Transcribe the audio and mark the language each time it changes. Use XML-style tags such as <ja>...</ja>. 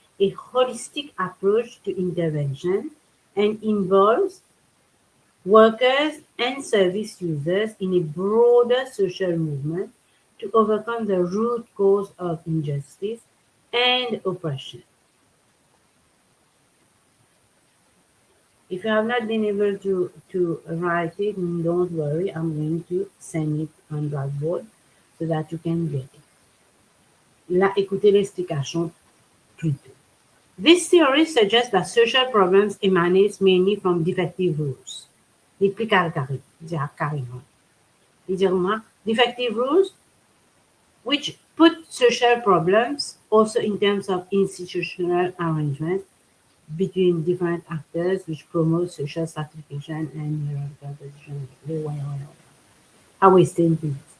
<en>a holistic approach to intervention and involves workers and service users in a broader social movement to overcome the root cause of injustice and oppression. If you have not been able to write it, don't worry, I'm going to send it on Blackboard so that you can get it.</en> <fr>Là, écoutez l'explication plutôt.</fr> <en>This theory suggests that social problems emanate mainly from defective rules.</en> <fr>Il explique carrément. Il dit</fr> <en>defective rules which put social problems also in terms of institutional arrangement between different actors which promote social stratification and hierarchical position. How we think things.</en>